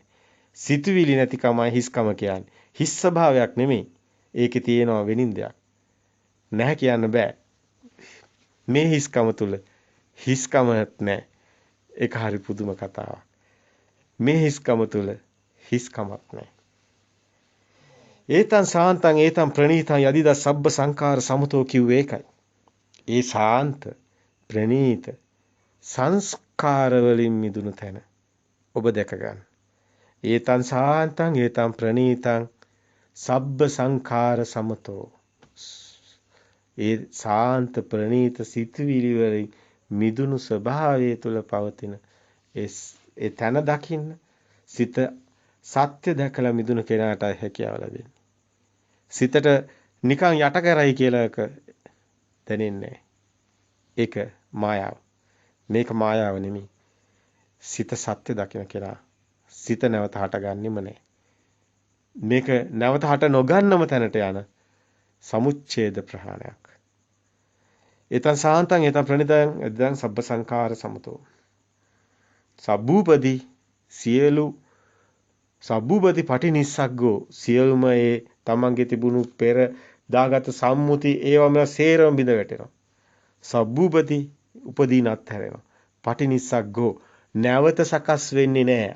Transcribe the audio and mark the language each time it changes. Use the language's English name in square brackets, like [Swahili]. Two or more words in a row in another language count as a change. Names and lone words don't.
[Sinhala] සිතුවිලි නැතිකමයි හිස්කම කියන්නේ. හිස් ස්වභාවයක් නෙමෙයි. ඒකේ තියෙනවා වෙනින් දෙයක්. නැහැ කියන්න බෑ. මේ හිස්කම තුල හිස්කමක් නැහැ. ඒක හරි පුදුම කතාවක්. මේ හිස්කම තුල හිස්කමක් නැහැ. [Pali] ඒතං සාන්තං ඒතං ප්‍රණීතං යදිද සබ්බ සංඛාර සමතෝ [Sinhala] කිව්වේ ඒකයි. ඒ ශාන්ත ප්‍රණීත සංස්කාර වලින් මිදුණු තැන ඔබ දැක ගන්න. [Pali] ඒතං සාන්තං ඒතං ප්‍රණීතං සබ්බ සංඛාර සමතෝ. [Sinhala] ඒ ශාන්ත ප්‍රණීත සිතුවිලි වලින් මිදුණු ස්වභාවය තුල පවතින ඒ තැන දකින්න සිත සත්‍ය දැකලා මිදුණු කෙනාට හැකියාව ලැබෙන්නේ. සිතට නිකන් යට කරයි කියලා එක දැනෙන්නේ. ඒක මායාව. මේක මායාව නෙමෙයි. සිත සත්‍ය දකින කෙනා සිත නැවත හටගන්නෙම නැහැ. මේක නැවත හට නොගන්නම තැනට යන සමුච්ඡේද ප්‍රහාණයක්. [Pali] ඒතං සාන්තං ඒතං ප්‍රණිතං එදං සබ්බ සංඛාර සමතෝ. [Sinhala] සබ්බූපදී සියලු [Pali] සබ්බූපදී පටිනිස්සග්ගෝ [Sinhala] සියලුම ඒ තමන්ගේ තිබුණු පෙර දාගත් සම්මුති ඒවම සේරම බිඳ වැටෙනවා. [Pali] සබ්බූපදී උපදීන [Sinhala] අත්හැරෙනවා. පටිනිස්සග්ගෝ නැවත සකස් වෙන්නේ නැහැ.